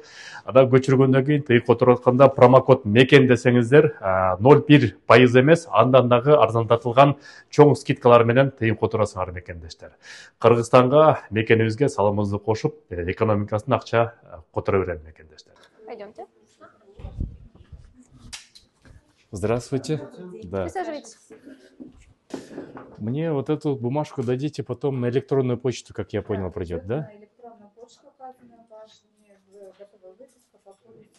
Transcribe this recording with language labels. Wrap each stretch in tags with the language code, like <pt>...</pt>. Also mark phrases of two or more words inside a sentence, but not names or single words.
<ky>Ада көчүргөндөн кийин тыйын которуп атканда промокод мекен десеңиздер 0,1% эмес, андан дагы арзандатылган чоң скидкалар менен тыйын которасыңар мекендештер. Кыргызстанга мекенибизге саламыбызды кошуп, экономикасын акча которо берем мекендештер.</ky> <ru>Пойдемте. Здравствуйте. Да. Присаживайтесь. Мне вот эту бумажку дадите потом на электронную почту, как я понял, придет, да? Электронная почта указана, важнее, готовая выписка по полису.</ru>